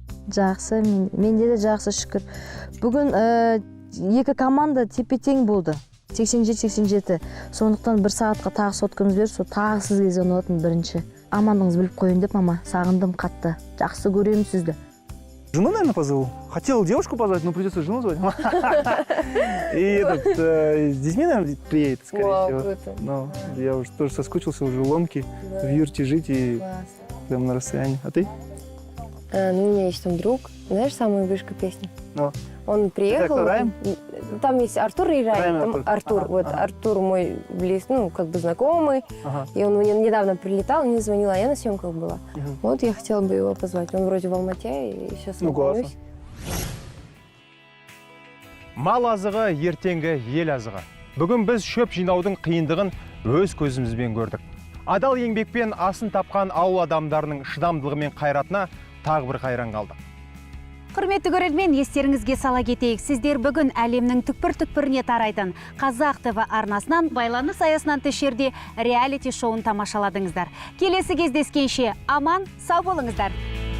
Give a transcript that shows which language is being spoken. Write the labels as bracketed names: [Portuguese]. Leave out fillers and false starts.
[Kazakh] Жақсы, менде де жақсы, шүкір. Бүгін екі команда тепе-тең болды. 87-87. Сондықтан 1 сағатқа тағы соткамыз беріп, тағы сізге звонатын бірінші. Амандыңыз біліп қойын деп, мама, сағындым қатты. Жақсы көремін сізді. [Russian] Жену, наверное, позову. Хотел девушку позвать, но придется жену звать. И с детьми, наверное, приедет, скорее всего. Но я уже тоже соскучился, уже в Ломке, в юрте жить и прям на расстоянии. А ты? Ну, у меня есть там друг, знаешь, самую вышку песни? Он приехал, там есть Артур и Райан, Артур, Артур мой знакомый, и он мне недавно прилетал, мне звонил, а я на съемках была. Вот я хотела бы его позвать, он вроде в Алмате, и сейчас знакомлюсь. [Kazakh] Мал азығы, ертеңгі ел азығы. Бүгін біз шөп жинаудың қиындығын өз көзімізбен көрдік. Адал еңбекпен асын тапқан ауыл адамдарының шыдамдылығы мен қайратына тағы бір қайран қалдық. Құрметті көрермен, естеріңізге сала кетейік. Сіздер бүгін әлемнің түкпір-түкпіріне тарайтын Қазақ ТВ арнасынан байланыс аясынан тыс жерде реалити шоуын тамашаладыңыздар. Келесі кездескенше аман, сау болыңыздар.